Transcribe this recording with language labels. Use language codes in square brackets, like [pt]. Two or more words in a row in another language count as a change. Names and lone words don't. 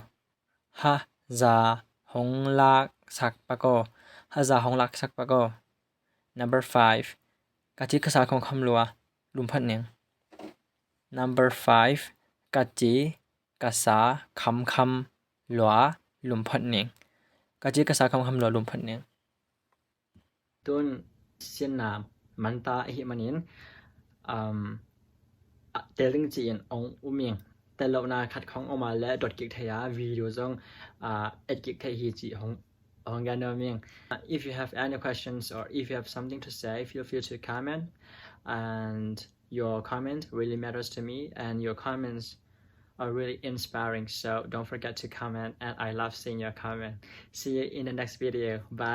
[ctd] Haza honglak sakpago. Number 5, kachi kasa kam lua lumphat ning. Number 5, kachi kasa kam lua lumphat ning. Kachi kasa kam lua lumphat ning. Tun sinna manta hi manin telling chin ong uming telo na khat khong oma le dot kik thaya video zong et kik thai hi chi hong ganoming. [en] If you have any questions or if you have something to say, feel free to comment, and your comment really matters to me, and your comments are really inspiring, so don't forget to comment, and I love seeing your comment. See you in the next video.